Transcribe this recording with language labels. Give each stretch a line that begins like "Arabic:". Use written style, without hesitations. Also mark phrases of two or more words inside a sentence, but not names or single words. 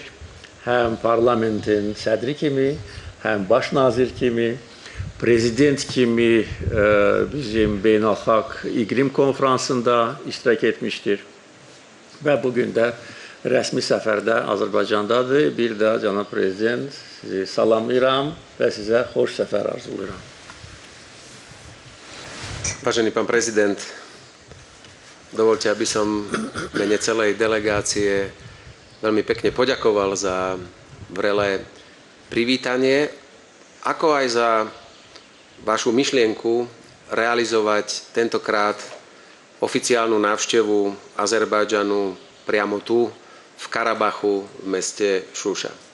Azerbaijani: Həm parlamentin sədri kimi, həm baş nazir kimi, prezident kimi bizim beynəlxalq iqlim konferansında iştirak etmişdir və bugün də rəsmi səfərdə Azərbaycandadır. Bir daha cənab prezident sizi salamlayıram və sizə xoş səfər arzulayıram.
Slovak: Vážený pán prezident, dovolte, aby som v mene celej delegácie veľmi pekne poďakoval za vrelé privítanie, ako aj za vašu myšlienku realizovať tentokrát oficiálnu návštevu Azerbajdžanu priamo tu, v Karabachu, v meste Šuša.